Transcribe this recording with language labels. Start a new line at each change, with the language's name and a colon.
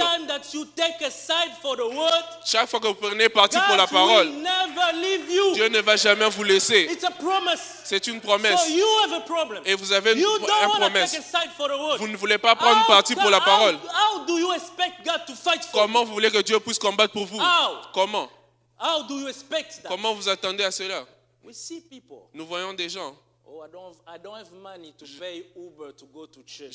English: time that you take a side for the word,
French: chaque fois que vous prenez parti pour la
English: God
French: parole,
English: will never leave you.
French: Dieu ne va jamais vous laisser.
English: It's a promise.
French: C'est une
English: So
French: promesse.
English: you have a problem.
French: Et vous avez
English: You don't want to
French: promesse.
English: take a side for the word.
French: Vous ne voulez pas prendre parti pour la parole.
English: How do you expect God to fight for
French: Comment vous voulez que Dieu puisse combattre pour vous?
English: How?
French: Comment?
English: you? How do you expect that?
French: Comment vous attendez à cela?
English: We see people.
French: Nous voyons des gens.
English: Oh, I don't have money to pay Uber to go to church.